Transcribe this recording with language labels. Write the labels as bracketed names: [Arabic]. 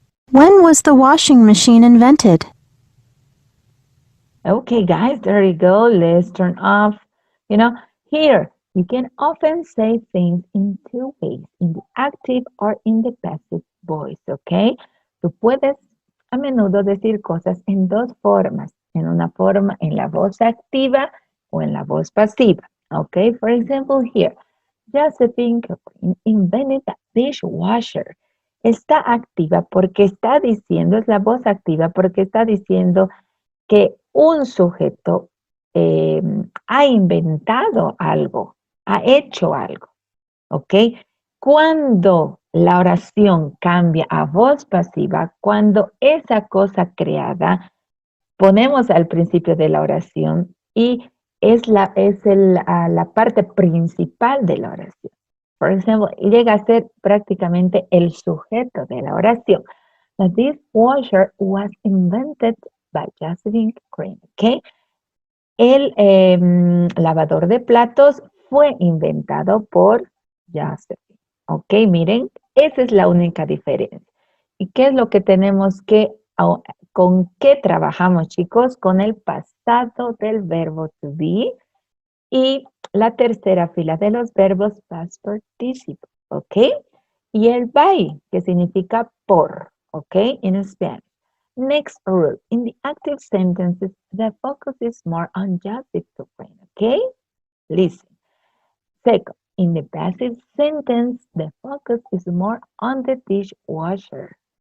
[English] When was the washing machine invented? Okay, guys, there you go. Let's turn off. Here, you can often say things in 2 ways, in the active or in the passive voice, okay? [Spanish] Tú puedes a menudo decir cosas en 2 formas, en una forma en la voz activa o en la voz pasiva, okay? [English] For example, here, Josephine invented a dishwasher. [Spanish] Está activa porque está diciendo, es la voz activa porque está diciendo que un sujeto ha inventado algo, ha hecho algo, ¿ok? Cuando la oración cambia a voz pasiva, cuando esa cosa creada, ponemos al principio de la oración y es la parte principal de la oración. Por ejemplo, llega a ser prácticamente el sujeto de la oración. [English] The dishwasher was invented by Josephine Cochrane, ¿ok? [Spanish] El lavador de platos fue inventado por Josephine, ¿ok? Miren, esa es la única diferencia. ¿Y qué es lo que tenemos con qué trabajamos, chicos? Con el pasado del verbo to be y la tercera fila de los verbos past participle, ¿ok? Y el by, que significa por, ¿ok? [English] In Spanish. Next rule, in the active sentences, the focus is more on Joseph to brain, ¿ok? Listen. Second, In the passive sentence, the focus is more on the dishwasher.